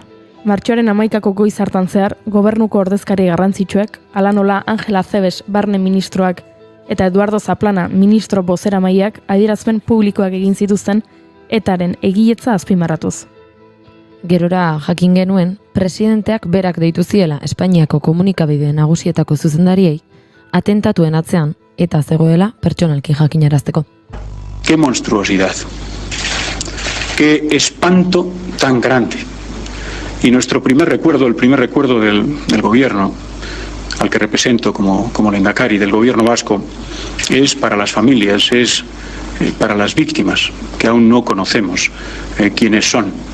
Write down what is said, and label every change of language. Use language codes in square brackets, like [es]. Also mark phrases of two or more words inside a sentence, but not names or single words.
[eu] Martxoaren 11ko goiz hartan zehar, gobernuko ordezkari garrantzitsuek, hala nola Angela Zebes barne ministroak eta Eduardo Zaplana ministro bozeramaileak adierazpen publikoak egin zituzten etaren egiletza azpimarratuz. Gerora jakin genuen, presidenteak berak deitu ziela Espainiako komunikabide nagusietako zuzendariei atentatuen atzean eta zegoela pertsonalki jakinarazteko. [es] Qué monstruosidad. Qué espanto tan grande. Y nuestro primer recuerdo, el primer recuerdo del gobierno, al que represento como lehendakari del gobierno vasco, es para las familias, es para las víctimas, que aún no conocemos quiénes son.